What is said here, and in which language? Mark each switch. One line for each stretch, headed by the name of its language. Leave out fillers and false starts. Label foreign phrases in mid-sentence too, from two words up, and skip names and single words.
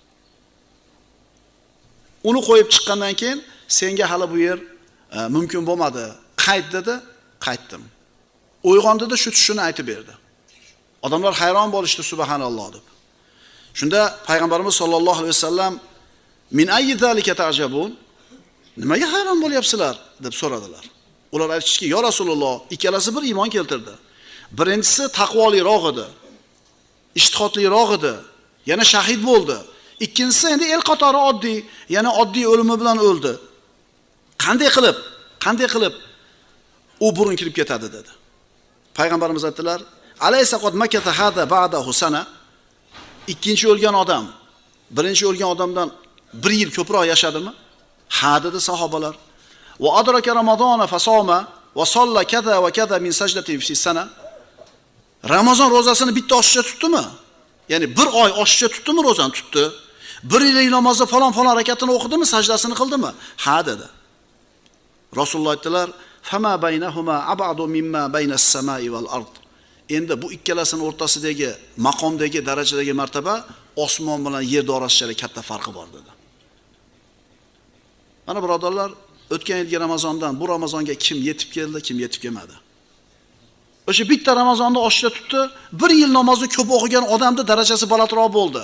Uzbek: Uni qo'yib chiqqandan keyin senga hali bu yer mumkin bo'lmadi. Qayt dedi, qaytdim. Uyg'ondida shu tushini aytib berdi. Odamlar hayron bo'lishdi, subhanalloh deb. Shunda payg'ambarimiz
Arabic: صلى الله عليه وسلم من أي ذلك تعجبون?
Uzbek: Nimaga hayron bo'lyapsizlar deb so'radilar. Ular aytishdiki: "Ya Rasululloh, ikkalasi bir iymon keltirdi. Birinchisi taqvoliroq edi, ijtihodliroq edi, yana shahid bo'ldi. Ikkinchisi endi el qatori oddiy, yana oddiy o'limi bilan o'ldi. Qanday qilib u burun kirib ketadi?" dedi. Payg'ambarimiz aytdilar:
Arabic: "أليس قد مكث هذا بعده سنة?"
Uzbek: Ikkinchi o'lgan odam birinchi o'lgan odamdan 1 yil ko'proq yashadimi? Ha dedi sahobalar.
Arabic: وأدرك رمضان فصام وصلى كذا وكذا من سجدة في سنة.
Uzbek: Ramazon rozasini bitta oshiqcha tutdimi? Ya'ni 1 oy oshiqcha tutdimi rozani tutdi? 1 yillik namozda falon harakatini o'qidimi, sajdasini qildimi? Ha dedi. Rasululloh aytdilar:
Arabic: "فما بينهما أبعد مما بين السماء والأرض."
Uzbek: Endi bu ikkalasining o'rtasidagi maqomdagi darajadagi martaba osmon bilan yer orasida katta farqi bor dedi. Mana birodarlar, o'tgan yilgi Ramazondan bu Ramazonga kim yetib keldi, kim yetib kelmadi. O'sha bitta Ramazonda oshcha tutdi, 1 yil namozni ko'p o'qigan odamning darajasi balandroq bo'ldi.